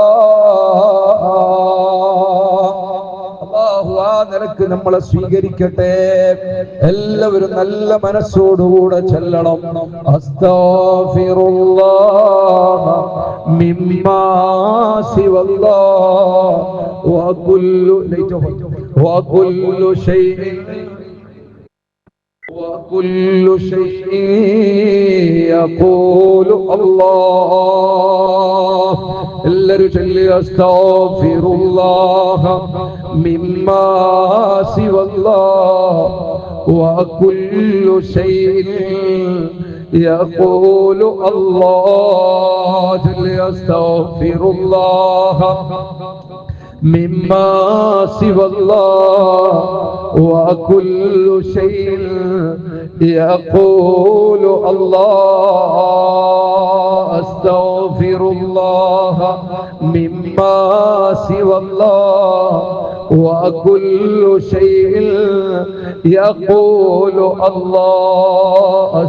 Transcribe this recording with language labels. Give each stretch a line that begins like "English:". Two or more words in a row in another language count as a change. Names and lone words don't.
Malayalam: അല്ലാഹു ആ നിലക്ക് നമ്മളെ സ്വീകരിക്കട്ടെ. എല്ലാവരും നല്ല മനസ്സോടുകൂടെ ചൊല്ലണം.
Arabic: أستغفر الله مما سوى الله وكل شيء وكل شيء يقول الله.
Malayalam: എല്ലാവരും ചൊല്ലി
Arabic: أستغفر الله مما سوى الله وكل شيء يقول الله. ചൊല്ലി അസ്തഗ്ഫിറുല്ലാഹ مما سوى الله وكل شيء يقول الله. أستغفر الله مما سوى الله وكل شيء يقول الله.